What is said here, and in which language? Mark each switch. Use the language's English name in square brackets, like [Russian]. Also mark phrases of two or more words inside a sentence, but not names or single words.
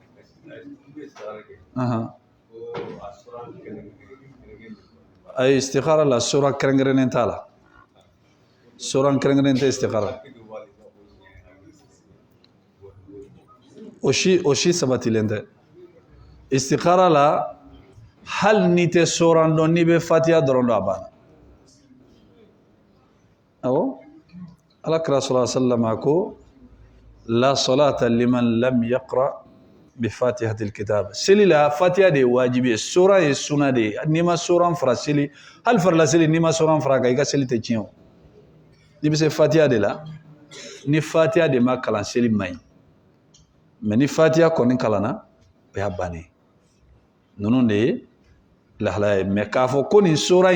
[Bambara] ayi istikhara la sura kɛrɛnkɛrɛnnen t'a la sura kɛrɛnkɛrɛnnen tɛ istikhara o si sabatilen tɛ istikhara la hali n'i tɛ sura dɔn n'i bɛ fatiha dɔrɔn dɔn a banna awɔ alakira [Arabic] صلى الله عليه و سلم [Bambara] ko [Arabic] لا صلاة لمن لم يقرأ ب فاتحة الكتاب [Bambara] seli la fatiha de ye wajibi ye sura ye sunna de ye n'i ma sura fara seli hali farila seli n'i ma sura fara kan i ka seli tɛ tiɲɛ o n'i bɛ se fatiha de la ni fatiha de ma kalan seli man ɲi mɛ ni fatiha kɔni kalanna o y'a bannen ninnu de ye lahalaya ye mɛ k'a fɔ ko nin sura